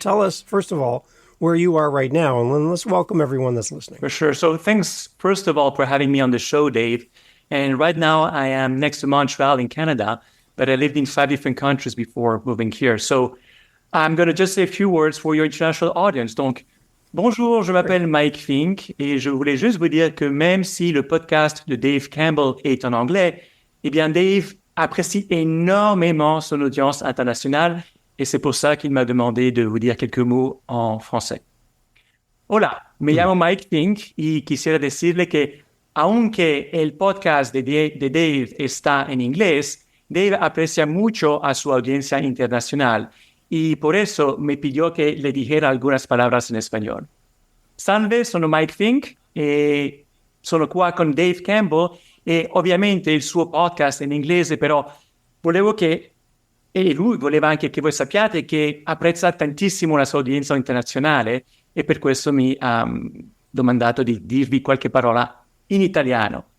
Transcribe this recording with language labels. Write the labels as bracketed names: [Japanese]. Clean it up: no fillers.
[English] Tell us, first of all, where you are right now, and then let's welcome everyone that's listening. For sure. So thanks, first of all, for having me on the show, Dave. And right now I am next to Montreal in Canada, but I lived in 5 different countries before moving here. So I'm going to just say a few words for your international audience. [French] Donc, bonjour, je m'appelle Mike Fink, et je voulais juste vous dire que même si le podcast de Dave Campbell est en anglais, eh bien, Dave apprécie énormément son audience internationale. Et c'est pour ça qu'il m'a demandé de vous dire quelques mots en français. [Spanish] Hola, me llamo Mike Fink y quisiera decirle que aunque el podcast de Dave está en inglés, Dave aprecia mucho a su audiencia internacional y por eso me pidió que le dijera algunas palabras en español. [Italian] Salve, sono Mike Fink e sono qua con Dave Campbell e ovviamente il suo podcast è in inglese, però volevo che e lui voleva anche che voi sappiate che apprezza tantissimo la sua udienza internazionale e per questo mi ha domandato di dirvi qualche parola in italiano.